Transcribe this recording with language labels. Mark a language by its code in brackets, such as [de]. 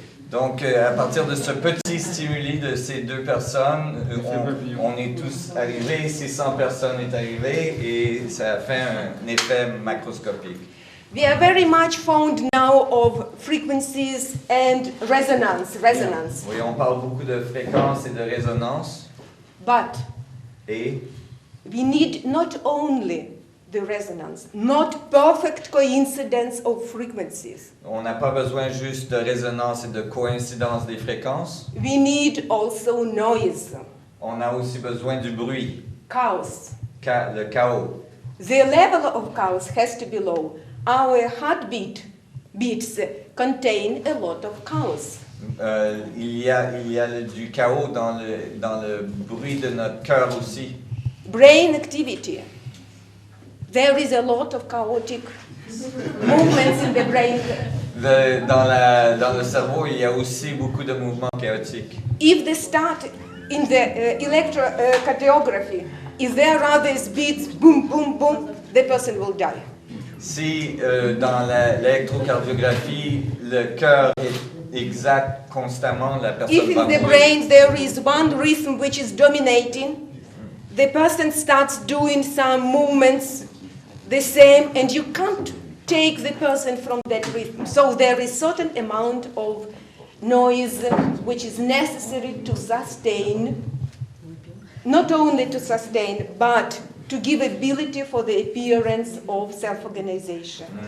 [fr] Donc, à partir de ce petit stimuli de ces deux personnes, on est tous arrivés, 600 personnes sont arrivées et ça a fait un effet macroscopique. [en] We are very much fond now of frequencies and resonance. [fr] Oui, on parle beaucoup de fréquence et de résonance. [en] But [fr] et [en] we need not only the resonance, not perfect coincidence of frequencies. [fr] On n'a pas besoin juste de résonance et de coïncidence des fréquences. [en] We need also noise. [fr] On a aussi besoin du bruit. [en] Chaos. [fr] Le chaos. [en] The level of chaos has to be low. Our heartbeats contain a lot of chaos. [fr] Il y a du chaos dans le bruit de notre cœur aussi. [en] Brain activity. There is a lot of chaotic movements in the brain. [fr] Dans le cerveau, il y a aussi beaucoup de mouvements chaotiques. [en] If they start in the electrocardiography, if there are these beats, boom, boom, boom, the person will die. [fr] Si dans l'électrocardiographie, le cœur est exact constamment, la personne [en] If [fr] va [en] in the [fr] mourir. [en] brain there is one rhythm which is dominating, the person starts doing some movements the same, and you can't take the person from that rhythm. So there is certain amount of noise which is necessary to sustain, not only to sustain, but to give ability for the appearance of self-organization.